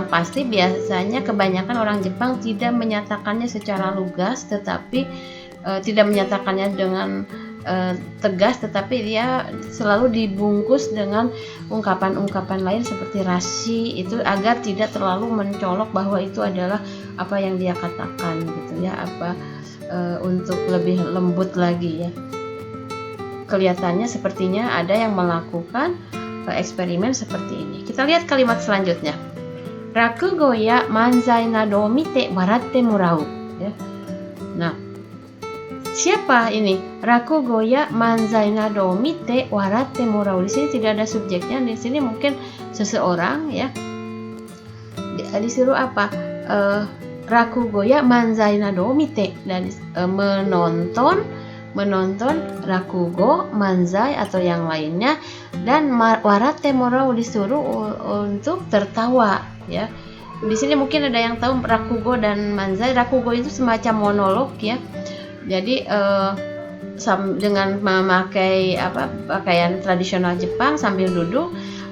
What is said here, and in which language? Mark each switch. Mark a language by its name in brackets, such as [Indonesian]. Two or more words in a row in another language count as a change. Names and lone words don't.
[Indonesian] pasti, biasanya kebanyakan orang Jepang tidak menyatakannya secara lugas, tetapi tidak menyatakannya dengan tegas, tetapi dia selalu dibungkus dengan ungkapan-ungkapan lain seperti rashi itu agar tidak terlalu mencolok bahwa itu adalah apa yang dia katakan gitu ya, untuk lebih lembut lagi ya. Kelihatannya sepertinya ada yang melakukan eksperimen seperti ini. Kita lihat kalimat selanjutnya. [Japanese] 落語や漫才など見て笑ってもらう ya. [Indonesian] Nah, siapa ini? [Japanese] 落語や漫才など見て笑ってもらう. [Indonesian] Di sini tidak ada subjeknya. Di sini mungkin seseorang ya. Disuruh apa? [Japanese] 落語や漫才など見て, [Indonesian] dan menonton rakugo, manzai atau yang lainnya, dan [Japanese] 笑ってもらう [Indonesian] disuruh untuk tertawa ya. Di sini mungkin ada yang tahu rakugo dan manzai. Rakugo itu semacam monolog ya. Jadi dengan memakai pakaian tradisional Jepang sambil duduk,